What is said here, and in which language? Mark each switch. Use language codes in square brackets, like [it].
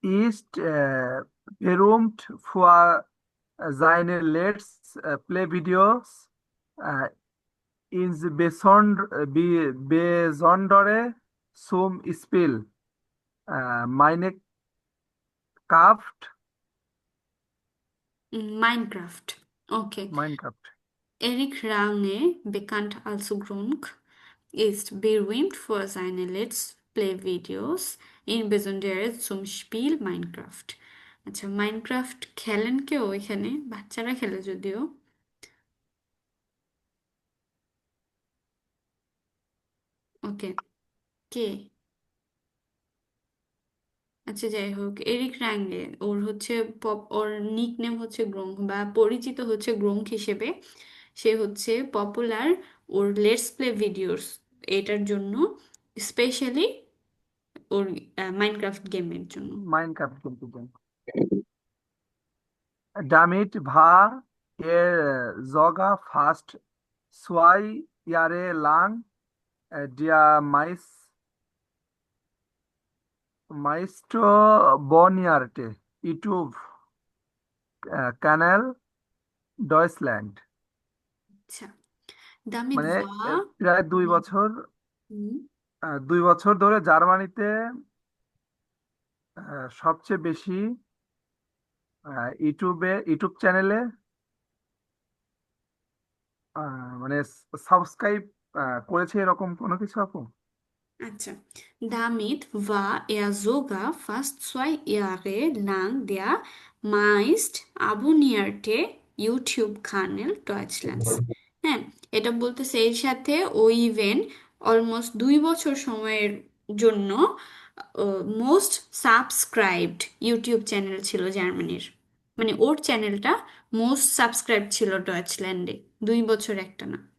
[de] Ist berühmt für seine Let's Play-Videos, äh, insbesondere zum Spiel Minecraft. [bn] Minecraft okay [de] Minecraft. Erik Range, bekannt als Grunk, ist berühmt für seine Let's Play-Videos, insbesondere zum Spiel Minecraft. [bn] আচ্ছা Minecraft খেলেন কেউ এখানে বাচ্চারা খেলে যদিও ওকে কে আচ্ছা যাই হোক এরিক র্যাঙ্গে ওর হচ্ছে ওর নিক নেম হচ্ছে গ্রোঙ্ক বা পরিচিত হচ্ছে গ্রোঙ্ক হিসেবে সে হচ্ছে popular or let's play videos এটার জন্য স্পেশালি ওর মাইনক্রাফট গেমের জন্য Minecraft কিন্তু game. [de] Damit war er sogar fast 2 Jahre lang der meistabonnierte YouTube-Kanal Deutschland. [bn] আচ্ছা দামিদ মানে ভা প্রায় 2 বছর 2 বছর ধরে জার্মানিতে সবচেয়ে বেশি ইউটিউব চ্যানেলে মানে সাবস্ক্রাইব করেছে এরকম কোনো কিছু আপু? Acha. [de] Damit war er sogar fast 2 Jahre lang der meist abonnierte YouTube-Kanal Deutschlands. [bn] হ্যাঁ এটা বলতেছে এর সাথে ও ইভেন অলমোস্ট 2 বছর সময়ের জন্য মোস্ট সাবস্ক্রাইবড ইউটিউব চ্যানেল ছিল জার্মানির মানে ওর চ্যানেলটা মোস্ট সাবস্ক্রাইব ছিল ডয়েচল্যান্ডে 2 বছর একটা না